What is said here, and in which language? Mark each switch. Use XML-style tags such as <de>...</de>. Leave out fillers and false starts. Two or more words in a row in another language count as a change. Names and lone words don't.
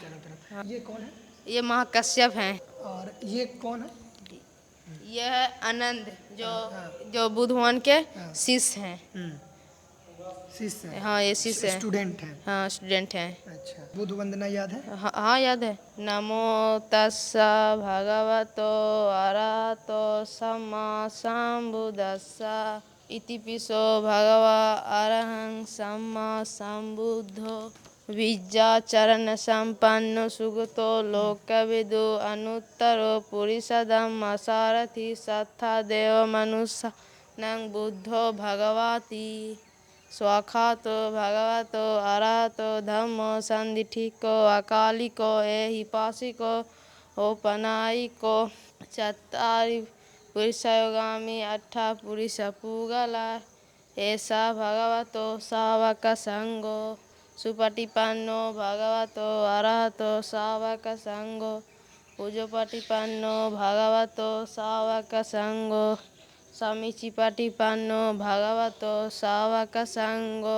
<hi>के चारों तरफ। ये कौन है? ये महाकश्यप हैं। और ये कौन है? ये है आनंद जो बुद्ध भगवान के शिष्य हैं। शिष्य है? हाँ, ये शिष्य हैं। स्टूडेंट है? हाँ, स्टूडेंट हैं। अच्छा, बुद्ध वंदना याद है? हाँ, याद है।</hi> <pi>नमो तस्सा भगवतो अरहतो सम्मा सम्बुद्धस्सा इति पिसो भगवा अरहं सम्मा सम्बुद्धो। विद्याचरण संपन्नो सुगतो लोकविदु अनुत्तरो पुरुषधम्म सारथि सत्था देव मनुष्य नंग बुद्धो भगवती स्वाखातो भगवतो अरहतो धम्मो संदिठिको अकालिको एहिपासिको ओपनायिको चत्तारि पुरुषयोगामी अट्ठा पुरुष पूगला ऐसा भगवतो सावक संगो सुपटिपन्नो भगवतो अरहतो सावक संगो पूजोपटिपन्नो भगवतो सावक संगो समीचिपटिपन्नो भगवतो सावक संगो</pi>